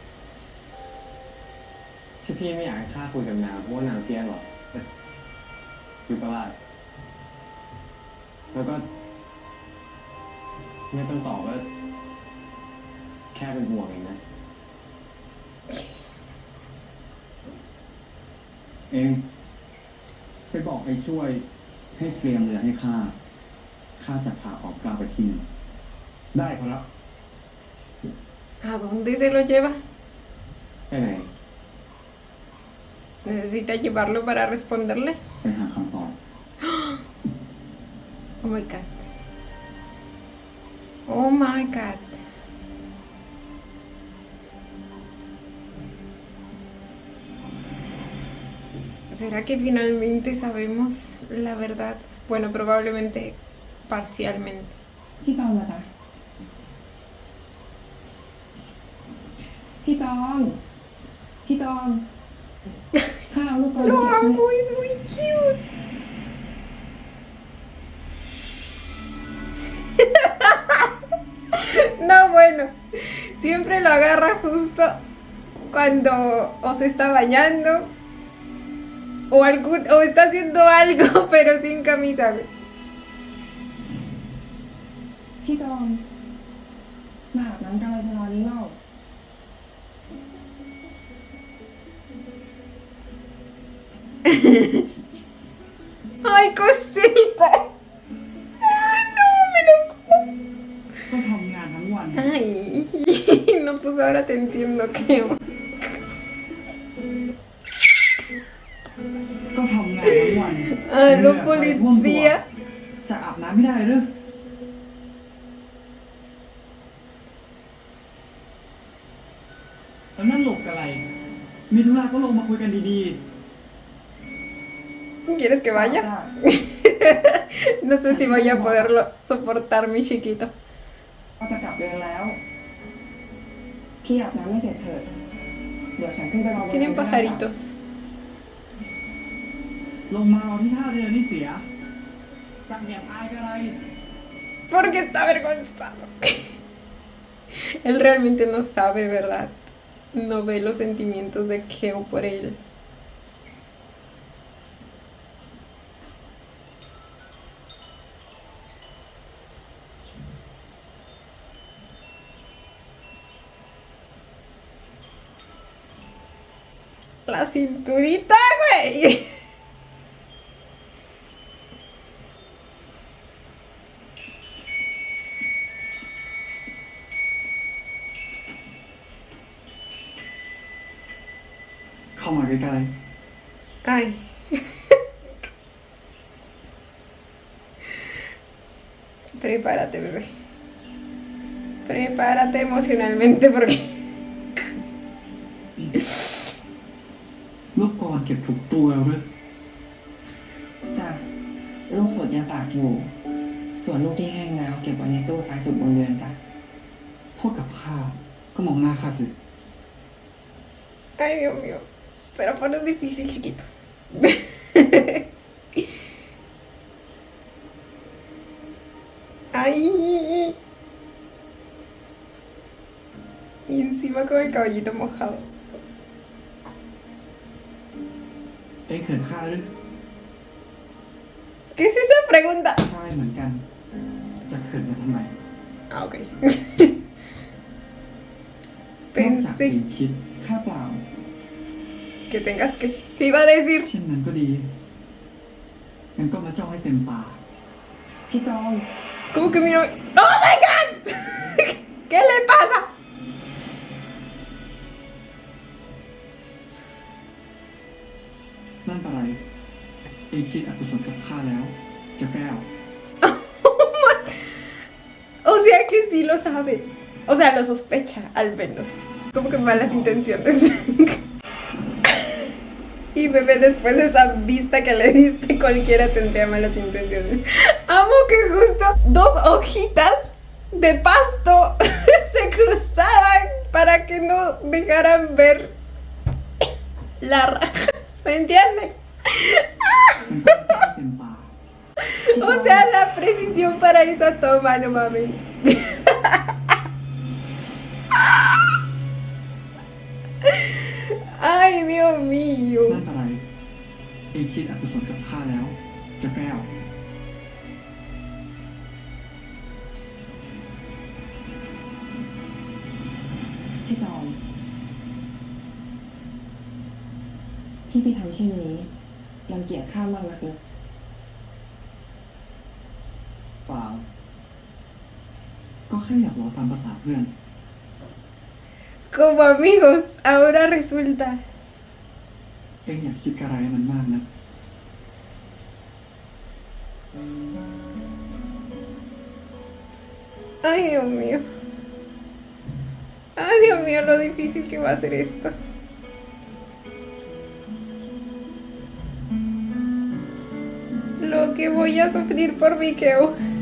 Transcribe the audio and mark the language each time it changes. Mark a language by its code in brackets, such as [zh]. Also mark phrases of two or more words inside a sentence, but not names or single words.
[th] ที่พี่ไม่อยากให้ข้าคุยกับนางเพราะว่านางเตี้ยหรอกคือประหลาดแล้วก็ไม่ต้องตอบว่าแค่เป็นห่วงเองนะ เอง ไปบอกไอ้ช่วยให้เตรียมเรือให้ข้า ข้าจะพาออกกลางไปที่นึงได้ขอรับ [es] ¿A dónde se lo lleva? [th] ไปไหน [es] ¿Necesita llevarlo para responderle? [th] ไปหาคำตอบ [en] Oh my god. Oh my god. [es] ¿Será que finalmente sabemos la verdad? Bueno, probablemente parcialmente. [th] พี่จองมาจ้ะพี่จองข้าเอาลูกกรง [es] Lo [th] เก็บให้ [es] amo, es muy cute. No, bueno, siempre lo agarra justo cuando o se está bañando o está haciendo algo, pero sin camisa. Güey. [th] พี่จองมาอาบน้ำกันอะไรเวลานี้เล่า [es] Ay, cosita. Ay, no, me lo como. [th] ก็ทำงานทั้งวัน [es] Ay, no, pues ahora te entiendo, creo. [th] ก็ทำงานทั้งวัน [es] Ah, lo policía. [th] จะอาบน้ำไม่ได้หรือแล้วนั่นหลบอะไร มีธุระก็ลงมาคุยกันดี [es] ¿Quieres que vaya? [th] จ้ะ [es] No sé si voy a poderlo soportar, mi chiquito. [th] เราจะกลับเรือนแล้ว พี่อาบน้ำไม่เสร็จเถิด เดี๋ยวฉันขึ้นไปรอบนเรือน [es] Tienen [th] ก็ได้จ้ะ [es] pajaritos. [th] ๆ ลงมารอที่ท่าเรือนี่เสีย จังแอบอายกันอะไร [es] Porque está avergonzado. Él realmente no sabe, ¿verdad? No ve los sentimientos de Keo por él. La cinturita, güey. [th] เข้ามาใกล้ [es] Ay. Prepárate, bebé. Prepárate emocionalmente porque [th] ๆลูกกรเก็บถูกตัวแล้วด้วย จ้ะลูกสดยังตากอยู่ ส่วนลูกที่แห้งแล้วเก็บไว้ในตู้ซ้ายสุดบนเรือนจ้ะ พูดกับข้าก็มองหน้าข้าสิ [es] Ay, Dios mío. Se lo pones difícil, chiquito. Ay. Y encima con el cabellito mojado. [th] เอ็งเขินข้าหรือ [es] pregunta. [th] ใช่เหมือนกัน จะเขินกันทำไม [es] Ah, ok. [th] นอกจาก [es] Pensé [th] เองคิดค่าเปล่า [es] que tengas que... ¿Qué iba a decir? [th] เช่นนั้นก็ดีงั้นก็มาจ้องให้เต็มตา พี่จอง [es] ¿Cómo que miro? [en] ¡Oh my god! [es] ¿Qué le pasa? [th] นั่นอะไร เองคิดอกุศลกับข้าแล้วเจ้าแก้ว [es] O sea que sí lo sabe. O sea, lo sospecha, al menos. Como que malas intenciones. Y bebé, después de esa vista que le diste, cualquiera tendría malas intenciones. Amo que justo dos hojitas de pasto se cruzaban para que no dejaran ver la raja. ¿Me entienden? [th] มันก็จะให้เต็มตา [es] O sea, la precisión para esa toma, no mames. Ay, Dios mío. [th] นั่นอะไร เองคิดอกุศลกับข้าแล้วเจ้าแก้ว พี่จอง ที่พี่ทำเช่นนี้รังเกียจข้ามากนักนะ เปล่า ก็แค่อยากรอตามภาษาเพื่อน [es] Como amigos, ahora resulta. [th] เองอยากคิดอะไรมันมากนะ [es] Ay, Dios mío. Ay, Dios mío, lo difícil que va a ser esto. Lo que voy a sufrir por Mikeo.